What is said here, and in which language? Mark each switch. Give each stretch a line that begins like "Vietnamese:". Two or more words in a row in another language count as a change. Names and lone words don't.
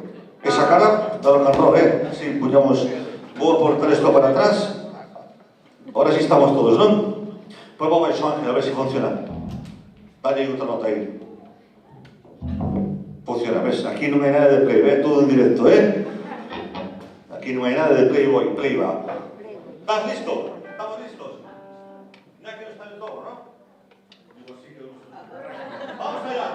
Galician: Esa cara da
English: rock and roll,
Galician: Si, puñamos... Vou aportar isto para atrás. Ahora sí estamos todos, non? Pois vou baixo, Ángel, a ver se funciona. Dalle outra nota aí. Funciona, ves? Aquí non hai nada de play,
Spanish: todo en directo, Aquí aquí no hay nada de Playboy, Playba. ¿Estás listo? ¿Estamos listos? Ya que no está el todo, ¿no? Digo, sí que lo uso. ¡Vamos allá!